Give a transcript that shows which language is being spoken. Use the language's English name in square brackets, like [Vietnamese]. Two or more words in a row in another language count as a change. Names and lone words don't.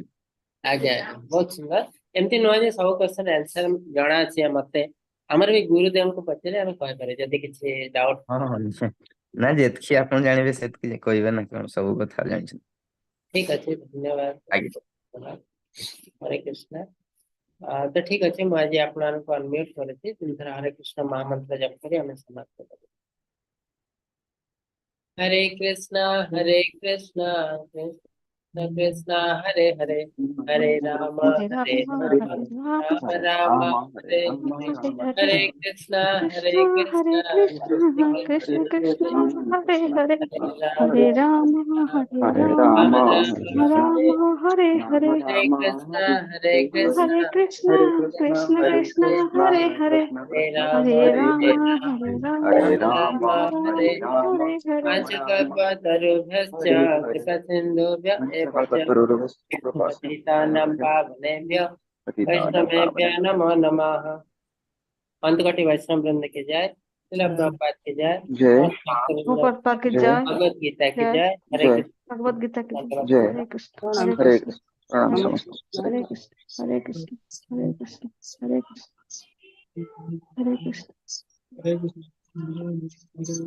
[Odia] ଆଜ୍ଞା ଆଜ୍ଞା ବହୁତ ସୁନ୍ଦର ଏମିତି ନୁହେଁ ଯେ ସବୁ [English] question answer [Odia] ଜଣା ଅଛି ମତେ ଆମର ବି ଗୁରୁଦେବଙ୍କୁ ପଚାରେ ଆମେ କହିପାରିବୁ ଯଦି କିଛି ଡାଉଟ ହଁ ହଁ ନିଶ୍ଚୟ। ନା ଯେତିକି ଆପଣ ଜାଣିବେ ସେତିକି କହିବେ ନା କଣ ସବୁ କଥା ଜାଣିଛନ୍ତି ଠିକ ଅଛି ଆଜ୍ଞା ଧନ୍ୟବାଦ ହରେ କୃଷ୍ଣ ତ ଠିକ ଅଛି ମୁଁ ଆଜି ଆପଣମାନଙ୍କୁ ଅନମ୍ୟୁଟ କରିଛି ତିନିଥର ହରେ କୃଷ୍ଣ ମହାମନ୍ତ୍ର ଜପ କରି ଆମେ ସମାପ୍ତ କରିବୁ [Sanskrit] हरे कृष्णा कृष्ण कृष्ण हरे हरे हरे हरे हरे राम राम हरे राम राम हरे हरे हरे राम हरे कृष्ण हरे कृष्ण कृष्ण कृष्ण हरे हरे हरे हरे राम राम हरे राम राम हरे राम हरे हरे हरे कृष्णा हरे कृष्ण कृष्ण कृष्ण हरे कृष्ण हरे हरे हरे राम हरे राम राम राम राम हरे हरे हरे पंचकल्पतरुभ्यश्च हरे हरे कृपसिन्धुभ्य एव च पंचकल्पतरुर्भ्यः पतितानां पावनेभ्य पतितानां वैष्णवेभ्य पावनेभ्यः नमो नमः [Hindi] अंतकोटि वैष्णव वृंद की जय श्रील प्रभुपाद की जय जय और भक्त वृंद भगवत की की जय भगवत गीता की जय जय हरे जय कृष्ण भगवत गीता की जय धन्यवाद। जय हरे कृष्ण हरे प्रणाम कृष्ण प्रणाम [Sanskrit] हरे समस्त हरे कृष्ण हरे कृष्ण हरे कृष्ण हरे कृष्ण हरे कृष्ण कृष्ण